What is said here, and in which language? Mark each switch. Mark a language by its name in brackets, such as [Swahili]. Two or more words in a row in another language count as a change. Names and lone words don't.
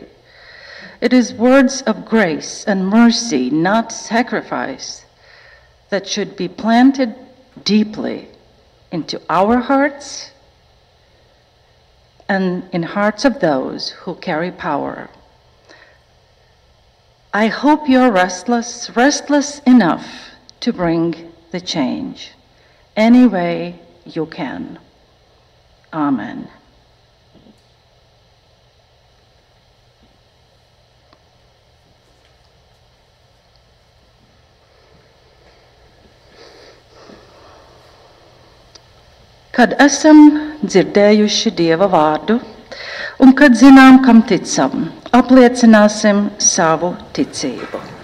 [English] It is words of grace and mercy, not sacrifice, that should be planted deeply into our hearts and in hearts of those who carry power. I hope you're restless enough to bring the change any way you can. Amen. [Latvian] Kad esam dzirdējuši Dieva vārdu, un kad zinām, kam ticam, apliecināsim savu ticību.